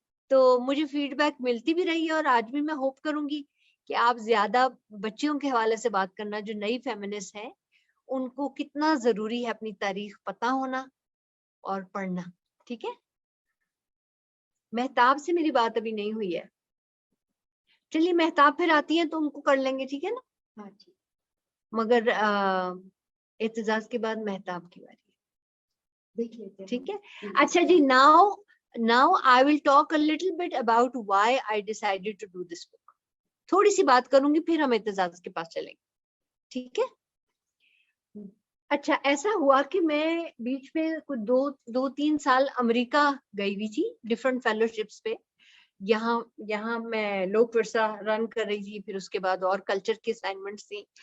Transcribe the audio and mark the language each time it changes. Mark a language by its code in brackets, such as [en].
[ur] تو مجھے feed back ملتی بھی رہی ہے, اور آج بھی میں ہوپ کروں گی کہ آپ زیادہ بچیوں کے حوالے سے بات کرنا, جو نئی فیمنسٹ ہیں ان کو کتنا ضروری ہے اپنی تاریخ پتہ ہونا اور پڑھنا. ٹھیک ہے. مہتاب سے میری بات ابھی نہیں ہوئی ہے. چلیے مہتاب پھر آتی ہیں تو ان کو کر لیں گے, ٹھیک ہے نا. ہاں جی. مگر اعتزاز کے بعد مہتاب کی باری ہے, دیکھ لیتے ہیں. ٹھیک ہے. اچھا جی, [en] now I will talk a little bit about why I decided to do this book. [ur] تھوڑی سی بات کروں گی, پھر ہم اعتزاز کے پاس چلیں گے, ٹھیک ہے. اچھا, ایسا ہوا کہ میں بیچ میں کچھ 2-3 سال امریکہ گئی ہوئی تھی ڈفرنٹ فیلوشپس پہ. یہاں میں لوک ورثہ رن کر رہی تھی, پھر اس کے بعد اور کلچر کی اسائنمنٹس تھی.